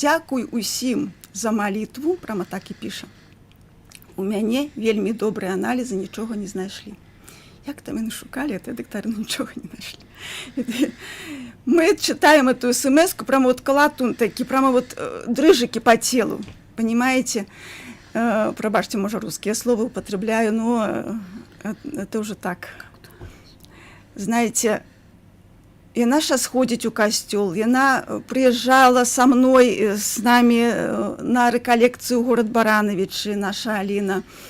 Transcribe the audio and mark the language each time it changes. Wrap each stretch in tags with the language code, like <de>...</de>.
<be>Дзякуй усім за малітву, прямо так і піша. У мяне вельмі добрыя аналізы, нічога не знайшлі. Як там яны шукалі, это доктары нічога не знайшлі.</be> <ru>Мы читаем эту смс-ку, прямо вот колотун такі, прямо вот дрыжики по телу, понимаете? Пробачьте, может, русские слова употребляю, но это уже так. Знаете, яна сейчас ходить у костёл, яна приезжала со мной, с нами на реколлекцию в город Барановичи, наша Алина.</ru>